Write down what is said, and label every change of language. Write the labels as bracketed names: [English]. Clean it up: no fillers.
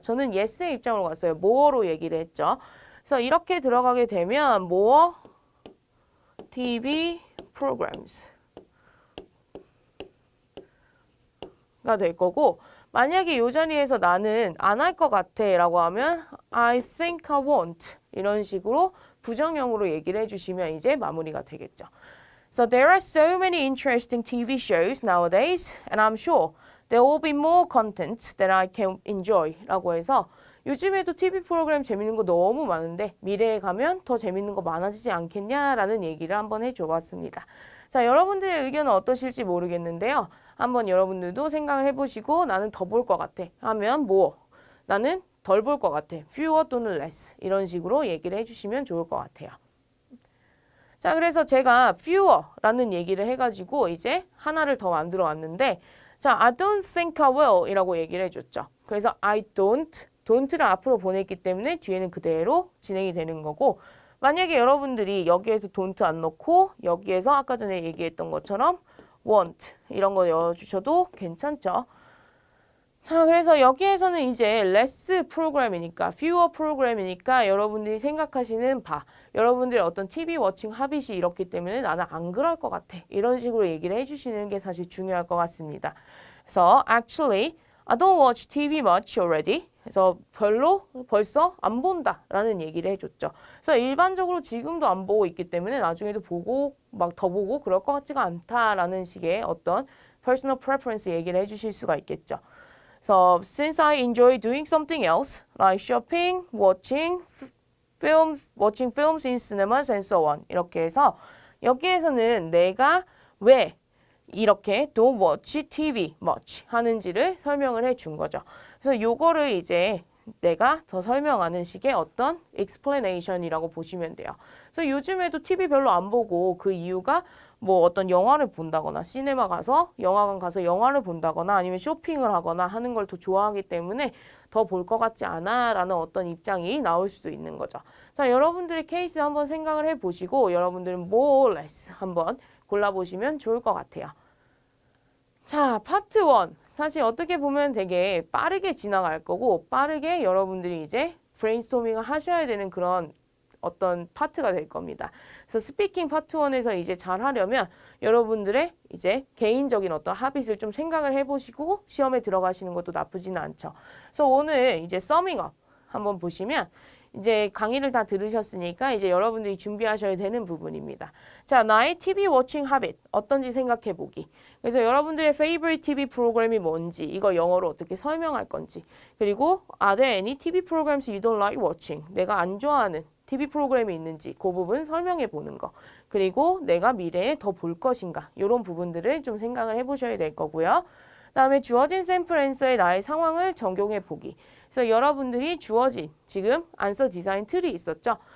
[Korean] 저는 yes의 입장으로 갔어요. more로 얘기를 했죠. 그래서 이렇게 들어가게 되면 more TV programs 가 될 거고 만약에 이 자리에서 나는 안 할 것 같아 라고 하면 [English] I think I won't [Korean] 이런 식으로 부정형으로 얘기를 해주시면 이제 마무리가 되겠죠. [English] So there are so many interesting TV shows nowadays and I'm sure there will be more content that I can enjoy [Korean] 라고 해서 요즘에도 TV 프로그램 재밌는 거 너무 많은데 미래에 가면 더 재밌는 거 많아지지 않겠냐라는 얘기를 한번 해줘 봤습니다. 자, 여러분들의 의견은 어떠실지 모르겠는데요. 한번 여러분들도 생각을 해보시고 나는 더 볼 것 같아 하면 뭐? 나는 덜 볼 것 같아. fewer 또는 less 이런 식으로 얘기를 해주시면 좋을 것 같아요. 자, 그래서 제가 fewer라는 얘기를 해가지고 이제 하나를 더 만들어 왔는데 자, [English] I don't think I will [Korean] 이라고 얘기를 해줬죠. 그래서 I don't를 앞으로 보냈기 때문에 뒤에는 그대로 진행이 되는 거고 만약에 여러분들이 여기에서 don't 안 넣고 여기에서 아까 전에 얘기했던 것처럼 want 이런 거 넣어주셔도 괜찮죠. 자, 그래서 여기에서는 이제 less 프로그램이니까 fewer 프로그램이니까 여러분들이 생각하시는 바 여러분들의 어떤 TV 워칭 하빗이 이렇기 때문에 나는 안 그럴 것 같아 이런 식으로 얘기를 해주시는 게 사실 중요할 것 같습니다. 그래서 [English] actually I don't watch TV much already. [Korean] 그래서 벌써 안 본다 라는 얘기를 해줬죠. 그래서 일반적으로 지금도 안 보고 있기 때문에 나중에도 보고 막 더 보고 그럴 것 같지가 않다라는 식의 어떤 personal preference 얘기를 해주실 수가 있겠죠. [English] So since I enjoy doing something else like shopping, watching films in cinemas and so on [Korean] 이렇게 해서 여기에서는 내가 왜 이렇게 don't watch TV much 하는지를 설명을 해준 거죠. 그래서 요거를 이제 내가 더 설명하는 식의 어떤 explanation이라고 보시면 돼요. 그래서 요즘에도 TV 별로 안 보고 그 이유가 뭐 어떤 영화를 본다거나 시네마 가서 영화관 가서 영화를 본다거나 아니면 쇼핑을 하거나 하는 걸 더 좋아하기 때문에 더 볼 것 같지 않아 라는 어떤 입장이 나올 수도 있는 거죠. 자, 여러분들의 케이스 한번 생각을 해보시고 여러분들은 more or less 한번 골라보시면 좋을 것 같아요. 자, 파트 1. 사실 어떻게 보면 되게 빠르게 지나갈 거고 빠르게 여러분들이 이제 브레인스토밍을 하셔야 되는 그런 어떤 파트가 될 겁니다. 그래서 스피킹 파트 1에서 이제 잘 하려면 여러분들의 이제 개인적인 어떤 하빗을 좀 생각을 해보시고 시험에 들어가시는 것도 나쁘지는 않죠. 그래서 오늘 이제 서밍업 한번 보시면 이제 강의를 다 들으셨으니까 이제 여러분들이 준비하셔야 되는 부분입니다. 자, 나의 TV 워칭 하빗 어떤지 생각해 보기. 그래서 여러분들의 favorite TV 프로그램이 뭔지 이거 영어로 어떻게 설명할 건지 그리고 [English] are there any TV programs you don't like watching? [Korean] 내가 안 좋아하는 TV 프로그램이 있는지 그 부분 설명해 보는 거 그리고 내가 미래에 더 볼 것인가 이런 부분들을 좀 생각을 해보셔야 될 거고요. 그다음에 주어진 샘플 앤서의 나의 상황을 적용해 보기. 그래서 여러분들이 주어진 지금 안서 디자인 틀이 있었죠.